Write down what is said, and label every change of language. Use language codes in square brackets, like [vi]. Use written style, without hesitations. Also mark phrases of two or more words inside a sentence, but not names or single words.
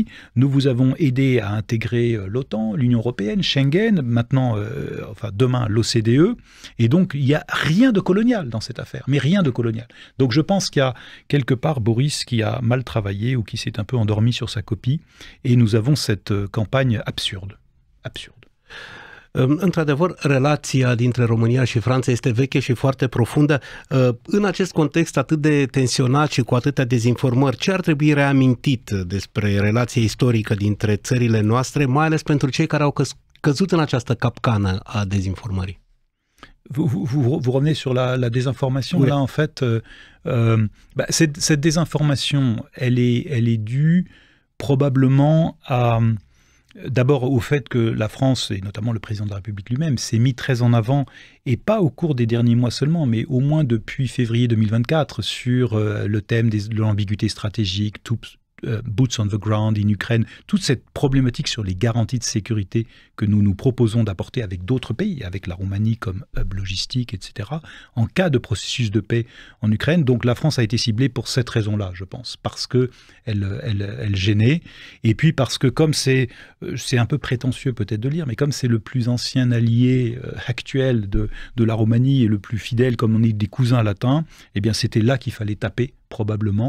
[fr] Nous vous avons aidé à intégrer l'OTAN, l'Union européenne, Schengen, maintenant, enfin demain, l'OCDE. Et donc, il n'y a rien de colonial dans cette affaire, mais rien de colonial. Donc, je pense qu'il y a quelque part Boris qui a mal travaillé ou qui s'est un peu endormi sur sa copie, et nous avem cette campagne absurde. [ro] Într-adevăr, relația dintre România și Franța este veche și foarte profundă. În acest context atât de tensionat și cu atâtea dezinformări, ce ar trebui reamintit despre relația istorică dintre țările noastre, mai ales pentru cei care au căzut în această capcană a dezinformării? [fr] Vous revenez sur la désinformation. Oui. Là, en fait, cette désinformation, elle est due probablement d'abord au fait que la France, et notamment le président de la République lui-même, s'est mis très en avant, et pas au cours des derniers mois seulement, mais au moins depuis février 2024, sur le thème de l'ambiguïté stratégique, [en] boots on the ground in Ukraine, [fr] toute cette problématique sur les garanties de sécurité que nous proposons d'apporter avec d'autres pays, avec la Roumanie comme hub logistique, etc., en cas de processus de paix en Ukraine. Donc la France a été ciblée pour cette raison-là, je pense, parce qu'elle gênait, et puis parce que comme c'est un peu prétentieux peut-être de lire, mais comme c'est le plus ancien allié actuel de la Roumanie et le plus fidèle, comme on est des cousins latins, eh bien c'était là qu'il fallait taper, probablement.